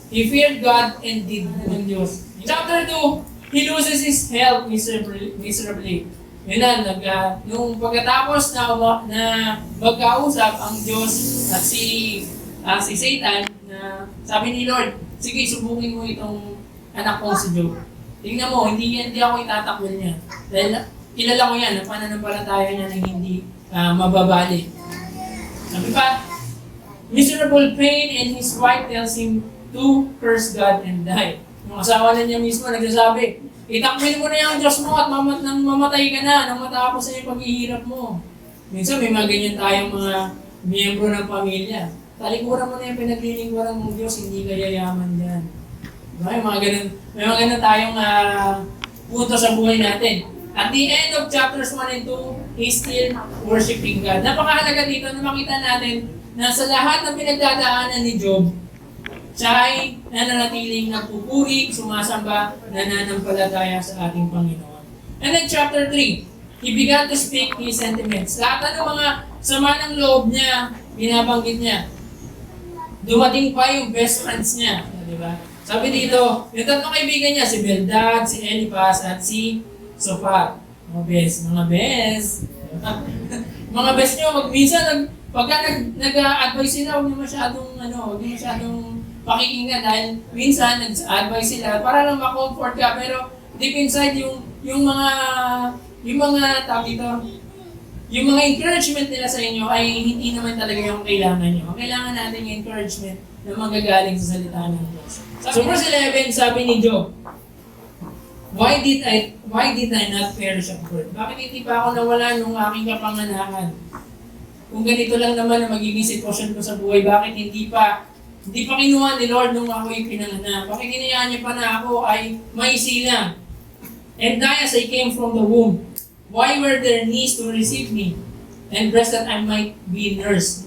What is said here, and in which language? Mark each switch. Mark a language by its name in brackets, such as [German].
[English] He feared God and did [Filipino] ng Diyos. [English] In chapter 2, he loses his health miserably. [Filipino] Yun na, nung pagkatapos na magkausap ang Diyos at si Satan, na sabi ni Lord, sige, subukin mo itong anak ko si Job. Tingnan mo, hindi ako itatakwil niya. Dahil kilala ko yan, ang pananampalataya niya na hindi mababali. Sabi pa, [English] miserable pain, and his wife tells him to curse God and die. [Filipino] Yung asawa na niya mismo nagsasabi, itakwil mo na yung Diyos mo at nang mamatay ka na, nang matapos na yung paghihirap mo. Minsan may mga ganyan tayong mga miyembro ng pamilya. Talikuran mo na yung pinaglilingkuran ng Diyos, hindi ka yayaman dyan. Diba? May mga ganun tayong punto sa buhay natin. [English] At the end of chapters 1 and 2, he's still worshiping God. [Filipino] Napakahalaga dito na makita natin na sa lahat ng pinagdadaanan ni Job, siya ay nananatiling nagpupuri, sumasamba, nananampalataya sa ating Panginoon. [English] And then chapter 3, he began to speak his sentiments. [Filipino] Lahat ng mga sama ng loob niya, binabanggit niya. Dumating pa yung best friends niya. Di ba? Sabi dito, yung tatlong kaibigan niya, si Bildad, si Eliphaz, at si Zophar. Mga best. Mga best nyo, minsan, pagka nag-advise sila, huwag niyo masyadong pakikinggan dahil minsan nag-advise sila para lang ma-comfort ka, pero [English] deep inside [Filipino] yung mga tawag dito, yung mga encouragement nila sa inyo ay hindi naman talaga yung kailangan nyo. Kailangan natin yung encouragement na manggagaling sa salita ng Diyos. [English] So verse 11, [Filipino] sabi ni Job, [English] Why did I not perish at birth? [Filipino] Bakit hindi pa ako nawala nung aking kapanganakan? Kung ganito lang naman ang magiging sitwasyon ko sa buhay, bakit hindi pa kinuha ni Lord nung ako'y pinanganak? Bakit hinayaan niya pa na ako ay maisilang? [English] And die as I came from the womb. Why were there knees to receive me? And breast that I might be nursed.